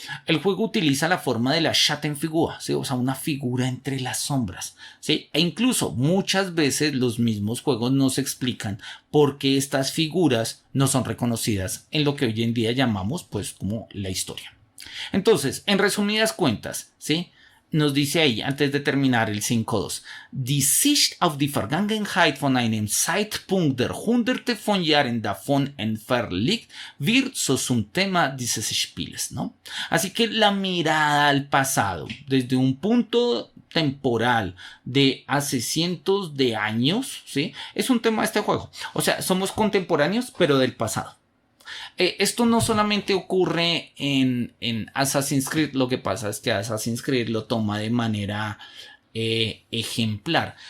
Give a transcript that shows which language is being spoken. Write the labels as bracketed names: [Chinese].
[Spanish] El juego utiliza la forma de la Schattenfigur, ¿sí? O sea, una figura entre las sombras, ¿sí? E incluso muchas veces los mismos juegos nos explican por qué estas figuras no son reconocidas en lo que hoy en día llamamos pues como la historia. Entonces, en resumidas cuentas, ¿sí? Nos dice ahí, antes de terminar el 5.2, [German] Die Sicht auf die Vergangenheit von einem Zeitpunkt der Hunderte von Jahren davon entfernt liegt, wird so zum Thema dieses Spieles, [Spanish] ¿no? Así que la mirada al pasado, desde un punto temporal de hace cientos de años, ¿sí? Es un tema de este juego. O sea, somos contemporáneos, pero del pasado. Esto no solamente ocurre en Assassin's Creed, lo que pasa es que Assassin's Creed lo toma de manera ejemplar.